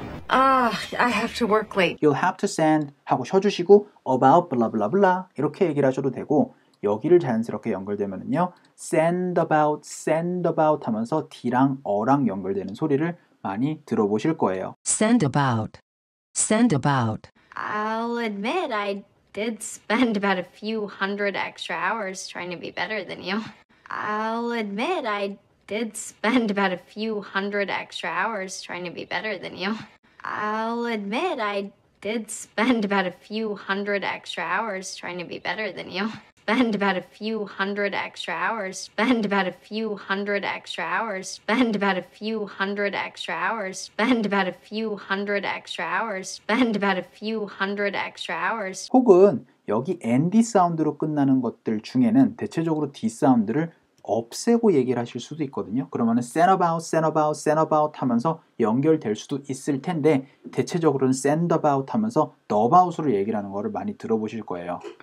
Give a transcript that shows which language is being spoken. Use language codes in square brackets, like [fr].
[en] I have to work late. You'll have to send [ko] 하고 쉬어주시고 about blah blah blah 이렇게 얘기를 하셔도 되고 여기를 자연스럽게 연결되면은요 send about 하면서 D랑 어랑 연결되는 소리를 많이 들어보실 거예요. [en] Send about. I'll admit I did spend about a few hundred extra hours trying to be better than you. I'll admit I did spend about a few hundred extra hours trying to be better than you. I'll admit I did spend about a few hundred extra hours trying to be better than you. Spend about a few hundred extra hours. Spend about a few hundred extra hours. Spend about a few hundred extra hours. Spend about a few hundred extra hours. Spend about a few hundred extra hours. [ko] 혹은 여기 ND 사운드로 끝나는 것들 중에는 대체적으로 D 사운드를 없애고 얘기를 하실 수도 있거든요. 그러면은 send about 하면서 연결될 수도 있을 텐데 대체적으로는 send about 하면서 the about으로 얘기를 하는 거를 많이 들어보실 거예요.